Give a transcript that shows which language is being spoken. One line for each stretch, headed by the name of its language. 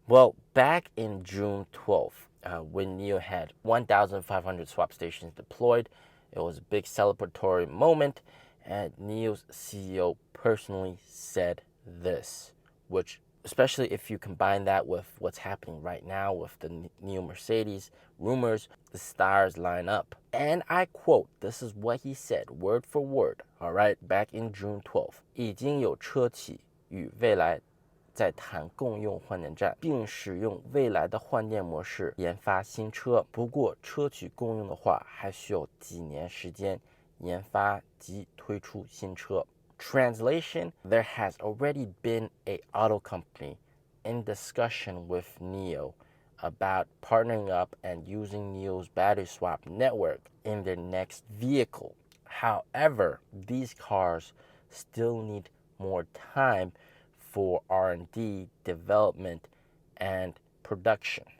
English: Well, back in June 12th, when NIO had 1,500 swap stations deployed, it was a big celebratory moment, and NIO's CEO personally said this, which, especially if you combine that with what's happening right now with the NIO Mercedes rumors, the stars line up. And I quote, this is what he said, word for word, all right, back in June 12th.
Chinese: 已经有车企与未来在谈共用换电站，并使用未来的换电模式研发新车。不过，车企共用的话，还需要几年时间研发及推出新车。
English: Translation: There has already been an auto company in discussion with NIO about partnering up and using NIO's battery swap network in their next vehicle. However, these cars still need more time for R&D, development, and production.